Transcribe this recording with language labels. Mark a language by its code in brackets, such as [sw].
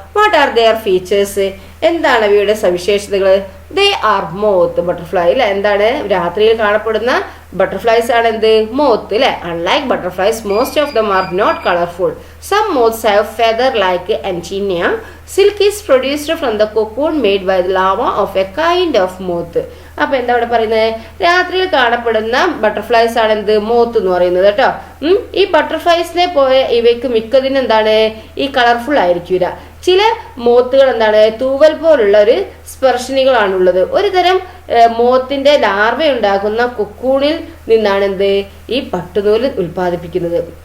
[en] What are their features. [ml] എന്താണ് അവയുടെ സവിശേഷതകൾ? [en] They are moth butterfly അല്ലെ. [ml] എന്താണ്, രാത്രിയിൽ കാണപ്പെടുന്ന ബട്ടർഫ്ലൈസ് ആണ് എന്ത്, മോത്ത് അല്ലെ. [en] Unlike butterflies most of them are not colourful. Some moths have feather like antennae. Silk is produced from the cocoon made by the larva of a kind of moth. [ml] അപ്പൊ എന്താ ഇവിടെ പറയുന്നത്, രാത്രിയിൽ കാണപ്പെടുന്ന butterflies ആണ് എന്ത്, moth എന്ന് പറയുന്നത് കേട്ടോ. ഈ ബട്ടർഫ്ലൈസിനെ പോലെ ഇവയ്ക്ക് മിക്കതിനും എന്താണ്, ഈ കളർഫുൾ ആയിരിക്കില്ല. ചില മോത്തുകൾ എന്താണ്, തൂവൽ പോലുള്ള ഒരു സ്പർശിനികളാണുള്ളത്. ഒരു തരം മോത്തിന്റെ ലാർവ ഉണ്ടാകുന്ന കൊക്കൂണിൽ നിന്നാണ് എന്ത്, ഈ പട്ടുനൂല് ഉൽപ്പാദിപ്പിക്കുന്നത്.